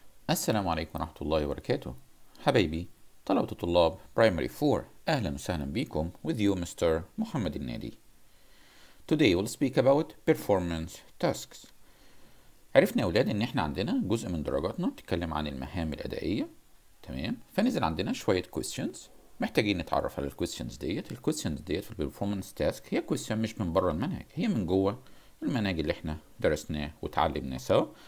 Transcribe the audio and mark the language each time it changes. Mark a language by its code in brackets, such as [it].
[ar] السلام عليكم ورحمة الله وبركاته. حبايبي طلبة طلاب Primary 4، أهلا وسهلا بكم with you Mr. محمد النادي. [en] Today we'll speak about performance tasks. [ar] عرفنا يا أولاد إن إحنا عندنا جزء من درجاتنا بتتكلم عن المهام الأدائية، تمام؟ فنزل عندنا شوية questions محتاجين نتعرف على الكويستشنز ديت. الكويستشنز ديت في البرفورمانس تاسك هي كويستشن مش من بره المنهج، هي من جوه المنهج اللي احنا درسناه وتعلمناه سوا.